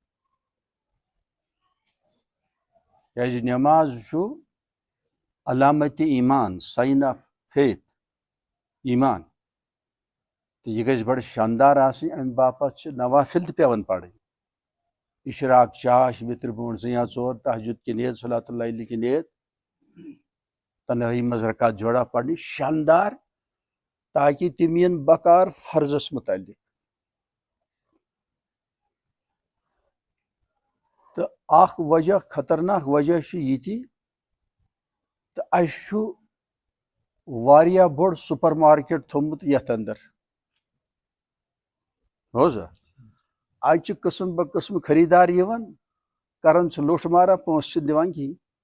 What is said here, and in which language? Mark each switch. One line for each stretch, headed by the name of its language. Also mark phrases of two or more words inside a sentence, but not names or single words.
Kashmiri: کیٛازِ نماز چھُ علامتِ ایمان
English: sign of faith
Kashmiri: ایمان تہٕ یہِ گژھِ بڑٕ شاندار آسٕنۍ امہِ باپتھ چھِ نوافل تہِ پیٚوان پرٕنۍ اشراق چاش وِترِ برونٛٹھ 2 یا 4 تہجد کی نیت صلات اللہ علیہ کی نیت تنہٲئی منٛز رکعت جوڑا پرنہِ شاندار تاکہ تِم یِن بکار فرضس متعلق تہٕ اکھ وجہ خطرناک وجہ چھُ یہِ تہِ تہٕ اَسہِ چھُ واریاہ بوٚڑ
English: super market
Kashmiri: تھوٚمُت یتھ اندر بوزا اتہِ چھِ قٕسم بہ قٕسم خریٖدار یِوان کران چھِ لوٚٹھ مارا پونٛسہٕ چھِنہٕ دِوان کِہیٖنۍ